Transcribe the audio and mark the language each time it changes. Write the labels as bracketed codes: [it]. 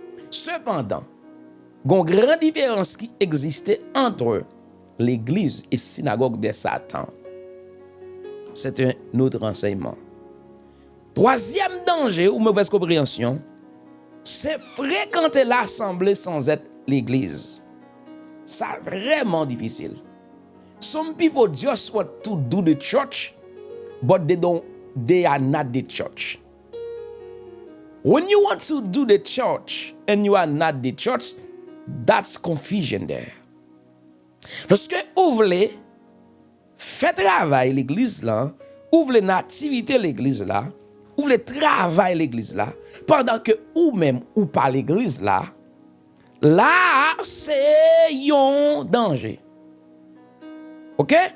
[fr] Cependant, il y a une grande différence qui existait entre l'église et la synagogue de Satan. C'est un autre renseignement. Troisième danger ou mauvaise compréhension, c'est fréquenter l'assemblée sans être l'église. C'est vraiment difficile. [en] Some people just want to do the church, but they are not the church. When you want to do the church and you are not the church, that's confusion there. [fr] Lorsque vous voulez faire travail l'église là, vous voulez une activité l'église là, vous voulez travailler l'église là, pendant que vous-même ou pas l'église là, là c'est un danger. OK?